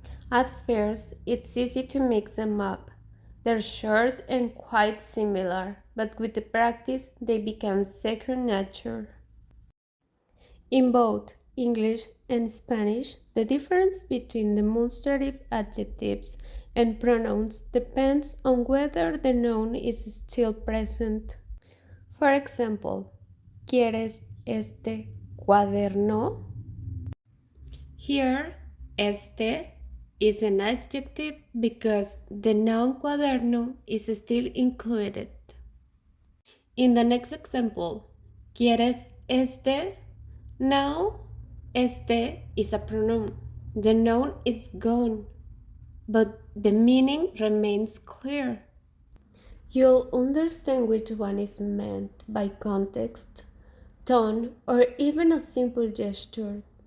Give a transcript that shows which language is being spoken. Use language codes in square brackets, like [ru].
[en] At first, it's easy to mix them up. They're short and quite similar, but with the practice, they become second nature. In both English and Spanish, the difference between demonstrative adjectives and pronouns depends on whether the noun is still present. For example, [es] ¿quieres este cuaderno? [en] Here, este is an adjective because the noun cuaderno is still included. In the next example, [es] ¿quieres este? [en] Now, este is a pronoun. The noun is gone, but the meaning remains clear. You'll understand which one is meant by context, tone, or even a simple gesture.